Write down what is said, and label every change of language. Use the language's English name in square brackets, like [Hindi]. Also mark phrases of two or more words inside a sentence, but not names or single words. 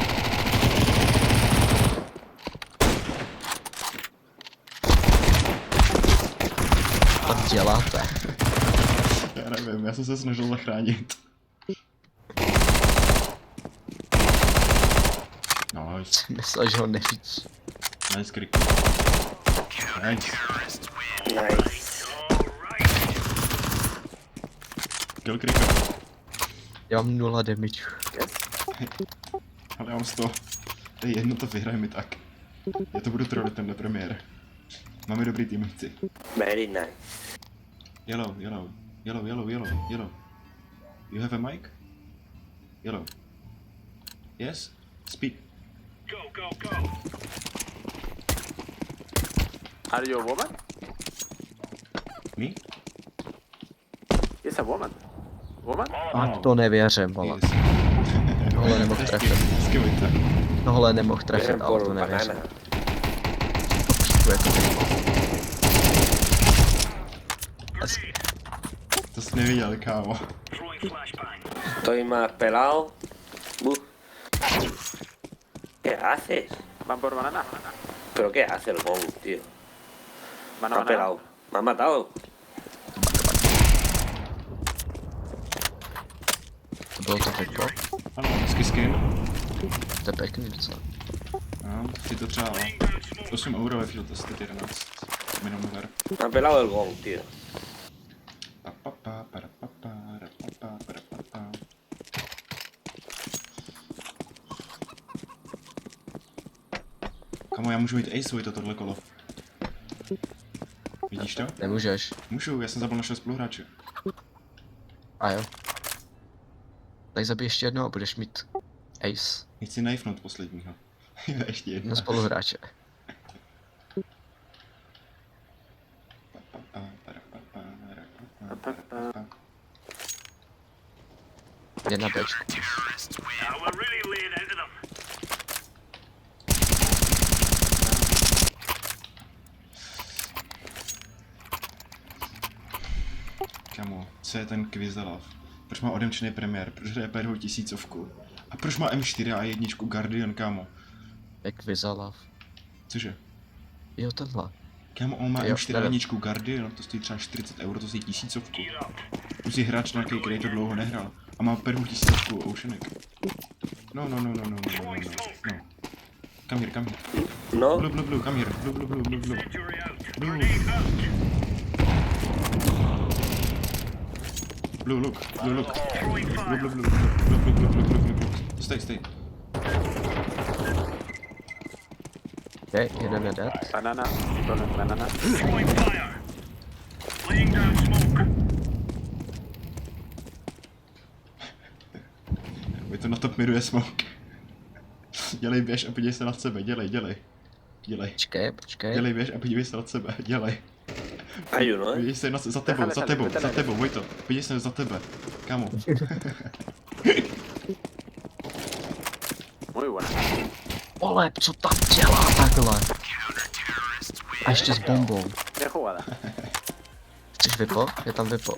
[Czech] Co děláte? Já nevím, já jsem se snažil zachránit. [English] Nice. [Czech] Myslel, že ho nevidí. [English] Nice kriku. Nice. Nice. Kill krika. [Czech] Já mám 0 damage. Ale já mám 100. To je jedno, to vyhrajeme tak. Já to budu trolit tenhle premiér. Máme dobrý týmovci. [English] Very nice. Yellow. You have a mic? Yellow. Yes? Speak. Are you a woman? Me? Yes, a woman. Woman? [Czech] To nevěřím, vole. [English] Yes. [Czech] Tohle nemohl trefit. Skvělé. Tohle nemohl trefit, ale to [Spanish] Por [Czech] nevěřím. [Spanish] banana. [Czech] To jako hezky. To jsi neviděl, kámo. [Spanish] Estoy más pelado. ¿Qué haces? Van por banana. ¿Pero qué hace el Gong, tío? Me Banana, ha pelado. Me ha matado. [Czech] To bylo to peklo. Ano, hezky skin. To je pěkný docela. No, si to přál. 8 euro ve Field 11. Minimum ver. [Spanish] Me ha pelado el Gong, tío. [Czech] Kamo, já můžu mít ace tohle kolo. Vidíš to? Nemůžeš. Můžu, já jsem zabil našeho spoluhráče. A jo. Tak zabij ještě jednou a budeš mít ace Chci knifenout posledního. Ještě jedno. na spoluhráče. Je na Bčku. [English] We're really laying into them. [Czech] Kamo, co je ten Kvizelav? Proč má odemčený premiér? Proč hraje P2 tisícovku? A proč má M4 a jedničku Guardian, kámo? Jak vyzalav. Cože? Jo, tenhle. Kámo, on má Jo, M4 a nevím. jedničku Guardian, to stojí třeba 40 euro, to stojí tisícovku. Plus je hráč nějaký, který to dlouho nehrál. A má P2 tisícovku Oceanic. [English] No. Come here. No. Blue, come here. Blue. Blue, look. Blue. Stay. [Czech] Okay, jeden je dead. [English] Banana. Stolen banana. Throwing fire. Laying down smoke. [Czech] Je to na top midu je smoke. Dělej, běž a podívej se nad sebe, dělej. Počkej. Dělej, běž a podívej se nad sebe, dělej. [Spanish] Hay uno, [Czech] Podívej se za tebou, Vojto. Podívej se za tebe, kámo. Vole, co tam dělá takhle? A ještě s bombou. [Spanish] Qué jugada. [Czech] Chceš vypo? Je tam vypo.